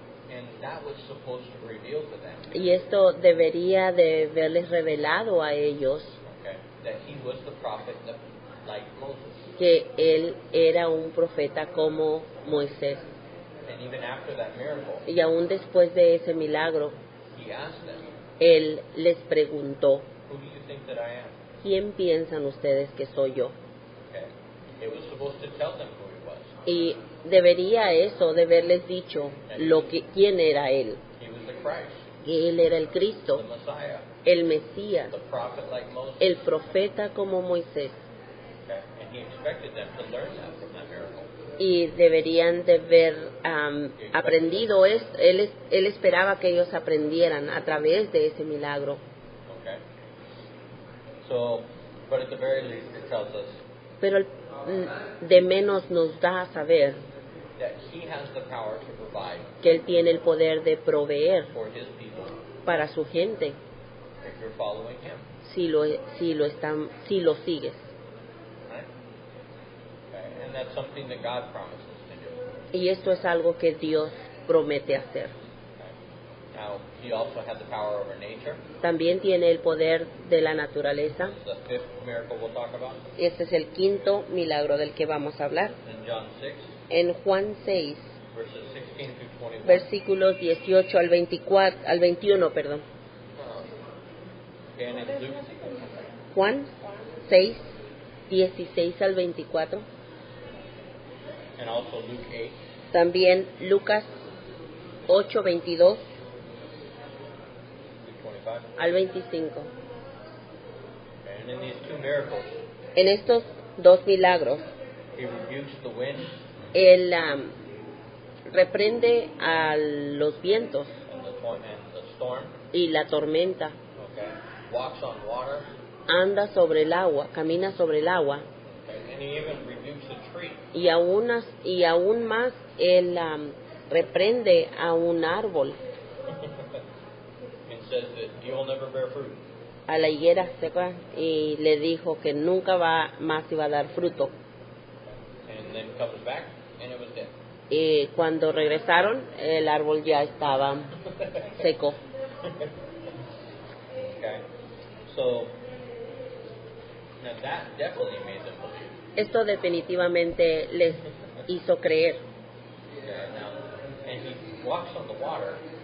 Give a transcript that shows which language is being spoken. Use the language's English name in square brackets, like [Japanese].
[English] And that was supposed to reveal to them, [Spanish] Y esto debería de haberles revelado a ellos [English] okay, that he was the prophet like Moses. [Spanish] que Él era un profeta como Moisés. [English] And even after that miracle, [Spanish] Y aún después de ese milagro, [English] he asked them, [Spanish] Él les preguntó, [English] who do you think that I am? [Spanish] ¿quién piensan ustedes que soy yo? [English] Okay. It was supposed to tell them who he was. [Spanish] Y debería eso de haberles dicho quién era Él, [English] He was the Christ, [Spanish] que Él era el [English] the [Spanish] Cristo, [English] Messiah, [Spanish] el Mesías, [English] the prophet like Moses. [Spanish] el profeta como Moisés. [English] Okay. And he expected them to learn that from that miracle. [Spanish] Y deberían de haber aprendido esto. Él esperaba que ellos aprendieran a través de ese milagro. [English] Okay. So, but at the very least, it tells us [Spanish] Pero de menos nos da a saber [English] that he has the power to provide [Spanish] que Él tiene el poder de proveer [English] for his people [Spanish] para su gente [English] if you're following him. [Spanish] si lo sigues. [English] Right? Okay. And that's something that God promises to do. [Spanish] Y esto es algo que Dios promete hacer. [English] Okay. Now, he also had the power over nature. [Spanish] También tiene el poder de la naturaleza. [English] This is the fifth miracle we'll talk about. [Spanish] Este es el quinto milagro del que vamos a hablar. [English] In John 6, [Spanish] En Juan 6, [English] verses 16 through 21. [Spanish] versículos 18 al 21, perdón. [English] And in Luke, [Spanish] Juan 6, 16 al 24. [English] and also Luke 8, [Spanish] También Lucas 8, 22 [English] Luke 25. [Spanish] al 25. [English] And in these two miracles, [Spanish] En estos dos milagros [English] He rebukes the wind [Spanish] Él reprende a los vientos [English] and the storm. [Spanish] y la tormenta. [English] Okay. Walks on water. [Spanish] Anda sobre el agua, camina sobre el agua. [English] Okay. And he even rebukes a tree. [Spanish] Y aún más, Él reprende a un árbol, [English] And says that you'll never bear fruit. [Spanish] a la higuera seca, y le dijo que nunca más iba a dar fruto. [English] And then comes back and it was dead. [Spanish] Y cuando regresaron, el árbol ya estaba seco. [English] Okay. So now that definitely made them believe. [Spanish] Esto definitivamente les hizo creer. [English] Okay. Now, and he walks on the water